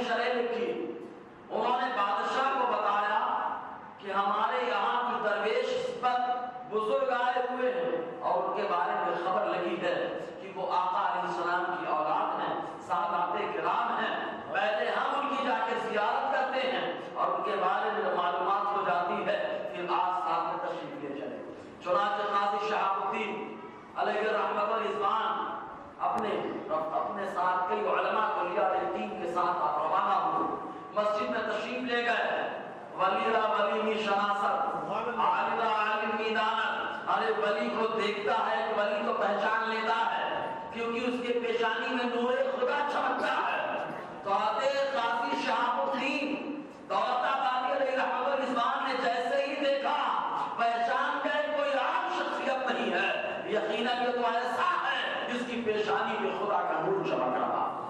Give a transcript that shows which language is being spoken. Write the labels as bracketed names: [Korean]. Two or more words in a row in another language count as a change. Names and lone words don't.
[Urdu] شرح لکھی، انہوں نے بادشاہ کو بتایا کہ ہمارے یہاں کی درویش پر بزرگ آئے ہوئے ہیں اور ان کے بارے میں خبر لگی ہے کہ وہ آقا علیہ السلام کی اولاد ہیں، سادات کرام ہیں، پہلے ہم ان کی جا کے زیارت کرتے ہیں اور ان کے بارے میں معلومات ہو جاتی ہے، پھر آج ساتھ میں تشریف لے چلے۔ چنانچہ قاضی شہاب الدین علیہ رحمۃ الاسلام اپنے ساتھ کئی علماء کلیہ دین کے ساتھ آپ روانہ ہوئے، مسجد میں تشریف لے گئے۔ [Persian] ولی را ولی می شناست، عالم را عالم می داند، [Urdu] ارے ولی کو دیکھتا ہے کہ ولی کو پہچان لیتا ہے کیونکہ اس کے پیشانی میں نور خدا چمکتا ہے۔ تو آتے قاضی شہاب الدین دولت آبادی علیہ رحمۃ الاسلام نے جیسے ہی دیکھا پہچان گئے کوئی عام شخصیت نہیں ہے، یقیناً یہ تو ایسا ہے جس کی پیشانی میں خدا کا نور چمک رہا۔